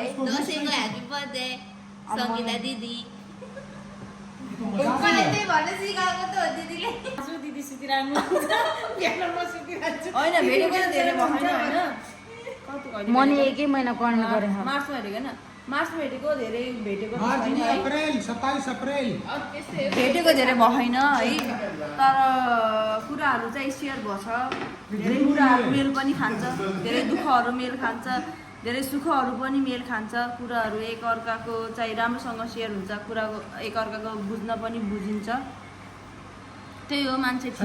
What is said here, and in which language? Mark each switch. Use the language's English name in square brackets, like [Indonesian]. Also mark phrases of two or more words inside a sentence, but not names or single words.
[Nepali] दसैँको [English] happy birthday [Nepali] सङ्गीता दिदी दिदी सुतिरहनु होइन भेटेको त धेरै भएन होइन मनी एकै महिना कर्न गरेँ मार्चमा हेरेको होइन मार्च भेटेको धेरै भेटेको त मार्च छैन [Hindi] नहीं, है। [Nepali] अप्रैल 27 अप्रैल भेटेको धेरै भएन है तर कुराहरू चाहिँ सेयर भएछ धेरै कुराहरू मेल पनि खान्छ धेरै दुःखहरू मेल खान्छ धेरै सुखहरू पनि मेल खान्छ कुराहरू एकअर्काको चाहिँ राम्रोसँग सेयर हुन्छ कुराको एकअर्काको बुझ्न पनि बुझिन्छ त्यही हो मान्छे ठिक छ